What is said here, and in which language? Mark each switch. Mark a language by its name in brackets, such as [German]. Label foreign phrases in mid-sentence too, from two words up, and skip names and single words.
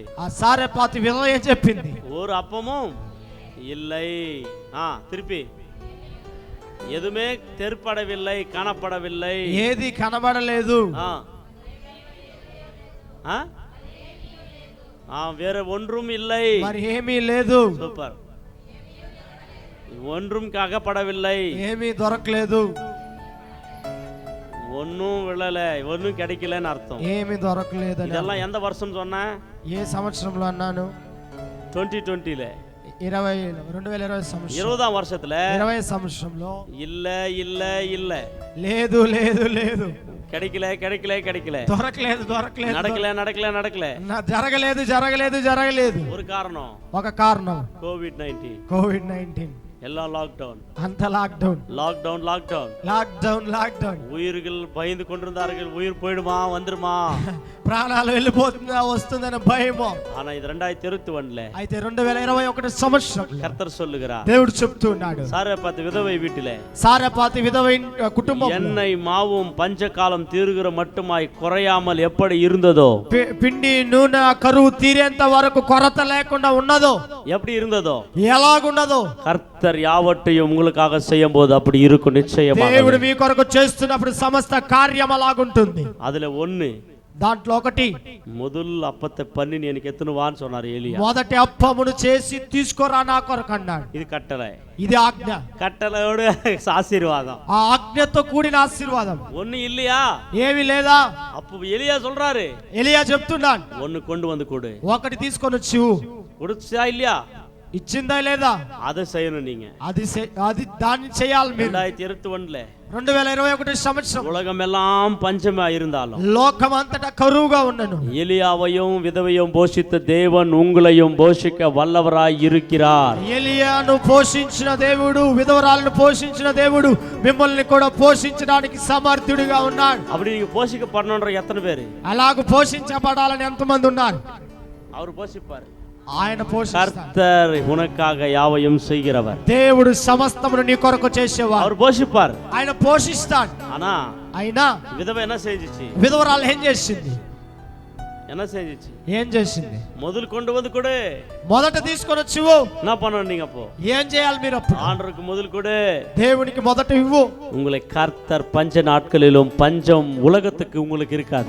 [Telugu] ఆ సారెపాతి విధవ ఏం చెప్పింది? [Tamil] ஒரு அப்பமும் இல்லை. திருப்பி எதுவுமே தென்படவில்லை, காணப்படவில்லை, [Telugu] ఏది కనబడలేదు, [Tamil] வேற ஒன்றும் இல்லை. [Telugu] మరి ఏమీ లేదు. [Tamil] சூப்பர். ஒன்றும் அகப்படவில்லை, [Telugu] ఏమీ దొరకలేదు, [Tamil] ஒன்னும் விழல, ஒன்னும் கிடைக்கலன்னு அர்த்தம். [Telugu] ఏమీ దొరకలేదు. [Tamil] இதெல்லாம் எந்த வருஷம் சொன்ன? [Telugu] ఏ సంవత్సరంలో అన్నాను? [Tamil] 2020ல, [Telugu] 2020 సంవత్సరం, [Tamil] 20ஆம் வருஷத்துல [Telugu] 20 సంవత్సరంలో [Tamil] இல்ல இல்ல இல்ல, [Telugu] లేదు లేదు లేదు, [Tamil] கிடைக்கல கிடைக்கல கிடைக்கல, [Telugu] దొరకలేదు దొరకలేదు, [Tamil] நடக்கல நடக்கல நடக்கல, [Telugu] జరగలేదు జరగలేదు జరగలేదు. [Tamil] ஒரு காரணம், [Telugu] ఒక కారణం [Tamil] COVID-19. [Telugu] కోవిడ్-19. [Tamil] எல்லாம் லாக்டவுன், [Telugu] అంత లాక్డౌన్ [Tamil] லாக்டவுன் லாக்டவுன். [Telugu] లాక్డౌన్ లాక్డౌన్. [Tamil] உயிர்கள் பயந்து கொண்டிருந்தார்கள், உயிர் போயிடுமா வந்துருமா, [Telugu] ప్రాణాలు వెళ్ళిపోతుందా వస్తుందని భయమో. [Tamil] ஆனா இது 2021ல [Telugu] అయితే 2021 సంవత్సరంలో [Tamil] கர்த்தர் சொல்லுகிறார், [Telugu] దేవుడు చెప్తున్నాడు, [Tamil] சாரபாத் விதவை வீட்டிலே [Telugu] సారెపాతి విధవ కుటుంబం [Tamil] எண்ணெய் மாவும் பஞ்சகாலம் தீருகிற மட்டுமாய் குறையாமல் எப்படி இருந்ததோ, [Telugu] పిండి నూనె కరువు తీరేంత వరకు కొరత లేకుండా ఉన్నదో, [Tamil] எப்படி இருந்ததோ, [Telugu] ఎలాగున్నదో [Tamil] கர்த்தர் யாவற்றையும் உங்களுக்காக செய்யும் போது அப்படி இருக்கும் நிச்சயமாக. [Telugu] దేవుడు మీ కొరకు చేస్తున్నప్పుడు సమస్త కార్యం అలాగుంటుంది. [Tamil] அதுல ஒண்ணு, [Telugu] దాంట్లో ఒకటి [Tamil] முதல் அப்பத்தை பண்ணி நீ எனக்கு எத்தனை வான்னு சொன்னார் ஏலியா. [Telugu] మొదటి అప్పమును చేసి తీసుకోరా నా కొరకు అన్నాడు. ఇది కట్టளை, ఇది ఆజ్ఞ. [Tamil] కట్టளையோட ஆசீர்வாதம், [Telugu] ఆ ఆజ్ఞతో కూడిన ఆశీర్వాదం. [Tamil] ஒண்ணு இல்லையா? [Telugu] ఏవి లేదా? [Tamil] அப்ப எலியா சொல்றாரு, [Telugu] ఎలియా చెప్తున్నాడు, [Tamil] ஒண்ணு கொண்டு வந்து கொடு. [Telugu] ఒకటి తీసుకొని వచ్చి [Tamil] கொடுச்சா இல்லையா? [Telugu] ఇచ్చిందా లేదా? [Tamil] அதை செய்யணும் நீங்க. [Telugu] అది దాన్ని చేయాలి మీరు. [Tamil] 2021 [Telugu] 2021 సంవత్సరం [Tamil] உலகம் எல்லாம் பஞ்சமா இருந்தாலும் [Telugu] లోకం అంతటా కరువుగా ఉన్నను, [Tamil] எலியாவையும் விதவையும் போஷித்த தேவன் உங்களையும் போஷிக்க வல்லவராய் இருக்கிறார். [Telugu] ఎలియాను పోషించిన దేవుడు, విధవరాలను పోషించిన దేవుడు మిమ్మల్ని కూడా పోషించడానికి సమర్థుడిగా ఉన్నాడు. [Tamil] அப்படி நீங்க போஷிக்கப்படணும்ன்ற எத்தனை பேரு? [Telugu] అలాగూ పోషించబడాలని ఎంతమంది ఉన్నారు? [Tamil] அவர் போஷிப்பார். [Telugu] ఆయన పోషిస్తాడు. [Tamil] கர்த்தர் உனக்காக யாவையும் செய்கிறவர். [Telugu] దేవుడు సమస్తమును నీ కొరకు చేసేవాడు. [Tamil] அவர் போஷிப்பார். [Telugu] ఆయన పోషిస్తాడు. [Tamil] ஆனா [Telugu] అయినా [Tamil] விதவை என்ன செஞ்சிச்சு? [Telugu] విధవరాలు ఏం చేసింది? [Tamil] என்ன செஞ்சிச்சு? [Telugu] ఏం చేసింది? [Tamil] முதல் கொண்டு வந்து கொடு. [Telugu] మొదట తీసుకొని వచ్చి [Tamil] என்ன பண்ணணும் நீங்க? அப்போ [Telugu] ఏం చేయాలి మీరు? అప్పుడు [Tamil] ஆண்டருக்கு முதல் கொடு. [Telugu] దేవునికి మొదట ఇవ్వు. [Tamil] உங்களை கர்த்தர் பஞ்ச நாட்களிலும் பஞ்சம் உலகத்துக்கு உங்களுக்கு இருக்காது.